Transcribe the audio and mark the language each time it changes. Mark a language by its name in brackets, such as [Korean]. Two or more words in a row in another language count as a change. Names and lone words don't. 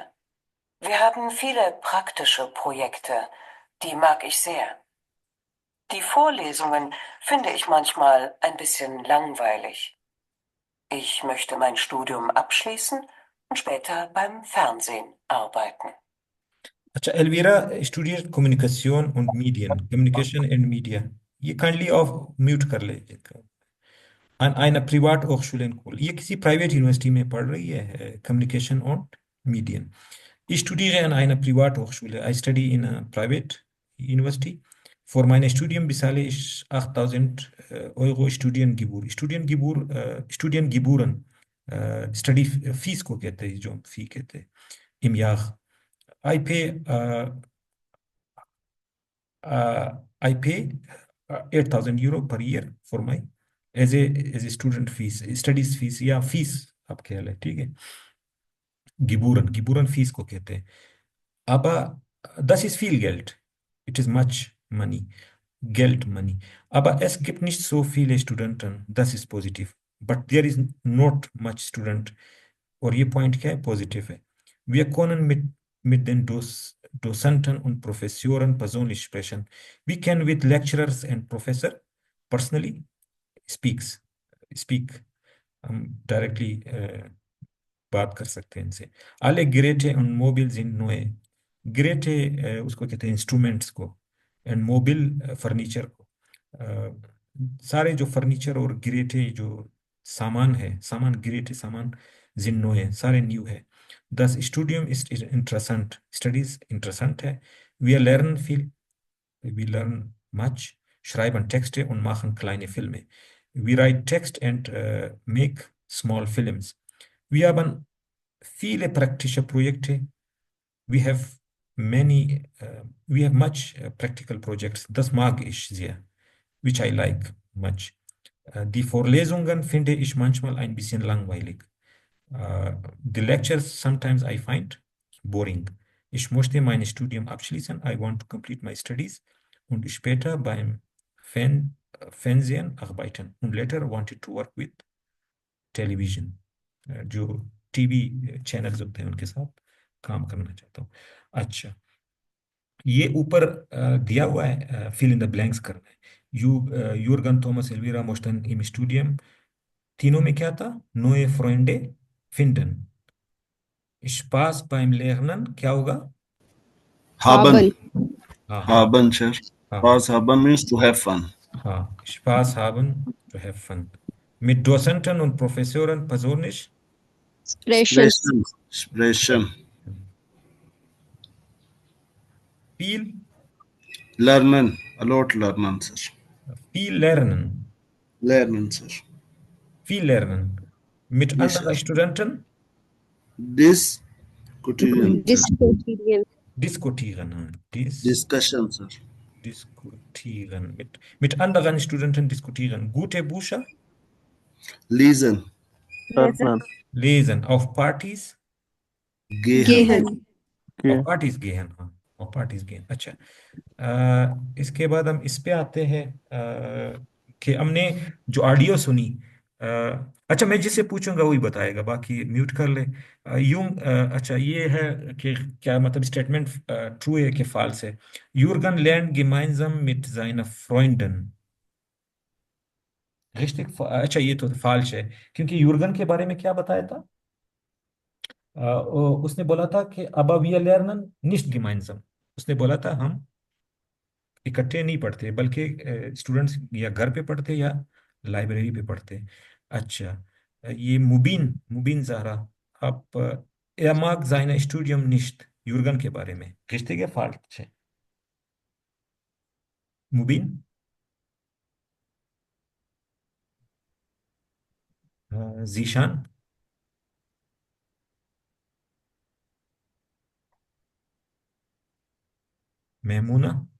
[German] Wir haben viele praktische Projekte, die mag ich sehr. Die Vorlesungen finde ich manchmal ein bisschen langweilig. Ich möchte mein Studium abschließen und später beim Fernsehen arbeiten. [Urdu] اچھا، ایلویرا سٹوڈیو کمیونیکیشن اور میڈیا, [English] communication and media. [Urdu] یہ [English] kindly off mute [Urdu] کر لے. [German] an einer Privathochschule in Köln. [Urdu] یہ کسی [English] private university [Urdu] میں پڑھ رہی ہے، کمیونیکیشن اور میڈیا. [German] Ich studiere an einer Privathochschule. [English] I study in a private university. [German] Für mein Studium bezahle ich 8.000 Euro Studiengebühren. [English] Study fees [Urdu] کو کہتے ہیں، جو فی کہتے ہیں, [German] im Jahr. [English] I pay 8,000 euro per year for my as a student fees, studies fees, [Urdu] یا fees آپ کہہ لیں۔ ٹھیک ہے. Gebühren fees کو کہتے ہیں. [German] Aber das ist viel Geld. [English] It is much money. [German] Geld, money. Aber es gibt nicht so viele Studenten. Das ist positiv. [English] But there is not much student. [Urdu] और ये point क्या है? Positive है. [German] Wir können mit den Dozenten und Professoren persönlich sprechen. [English] We can with lecturers and professor personally speak. [Urdu] Directly بات کر سکتے ہیں ان سے. [German] Alle Geräte und Mobil sind neu. [Urdu] Geräte اس کو کہتے ہیں انسٹرومنٹس کو، اینڈ موبل فرنیچر کو. سارے جو فرنیچر اور گیریٹے جو سامان ہے، گیریٹے سامان جنّو ہے، سارے نیو ہے. [German] Das Studium ist interessant. Studies interessant है. Wir lernen viel. [English] We learn much. [German] Schreiben Texte und machen kleine Filme. [English] We write text and make small films. [German] Wir haben viele praktische Projekte. [English] We have much practical projects. [German] Das mag ich sehr, [English] which I like much. [German] Die Vorlesungen finde ich manchmal ein bisschen langweilig. [English] The lectures sometimes I find boring. [German] Ich möchte mein Studium abschließen. [English] I want to complete my studies [German] und später beim Fernsehen arbeiten. [English] Und later wanted to work with television. [Urdu] جو [English] TV channels [Urdu] ہوتے ہیں ان کے ساتھ کام کرنا چاہتا ہوں. اچھا، یہ اوپر دیا ہوا ہے, [English] fill in the blanks [Urdu] کرنا ہے. [German] Jürgen Thomas Elvira möchten im Studium. [Urdu] تینوں میں کیا تھا? [German] Neue Freunde finden. Spaß beim Lernen [Urdu] کیا ہوگا? [German] Haben. Haben, sir. Spaß haben [English] means to have fun. [Urdu] ہاں, [German] Spaß haben, [English] to have fun. [German] Mit Dozenten und Professoren persönlich Sprechen. viel Lernen. A lot lernen, [English] sir. [German] viel lernen, Lernen, sir. viel lernen. Mit [English] Yes, [German] anderen [English] sir. [German] Studenten Diskutieren, sir. Diskutieren. diskutieren. [English] Discussion, sir. [German] Diskutieren. Mit anderen Studenten diskutieren. Gute Bücher Lesen. Lesen. lesen. Auf Partys Gehen. auf Partys gehen. [Urdu] ہاں, [German] auf Partys gehen. [Urdu] اچھا، اس کے بعد ہم اس پہ آتے ہیں کہ ہم نے جو آڈیو سنی. اچھا، میں جس سے پوچھوں گا وہی بتائے گا، باقی میوٹ کر لے. اچھا، یہ ہے کہ کیا مطلب [English] statement true [Urdu] ہے کہ فالس ہے. यूर्गन lernt gemeinsam mit seiner Freundin। richtig? اچھا، یہ تو فالس ہے، کیونکہ یورگن کے بارے میں کیا بتایا تھا? اس نے بولا تھا کہ [German] aber wir lernen nicht gemeinsam। [Urdu] اس نے بولا تھا ہم اکٹھے نہیں پڑھتے، بلکہ سٹوڈنٹس یا گھر پہ پڑھتے یا لائبریری پہ پڑھتے. اچھا، یہ مبین مبین زہرا، آپ [German] er mag sein Studium nicht, [Urdu] یورگن کے بارے میں richtig ہے falsch ہے? मुबीन, जीशान, महमूना,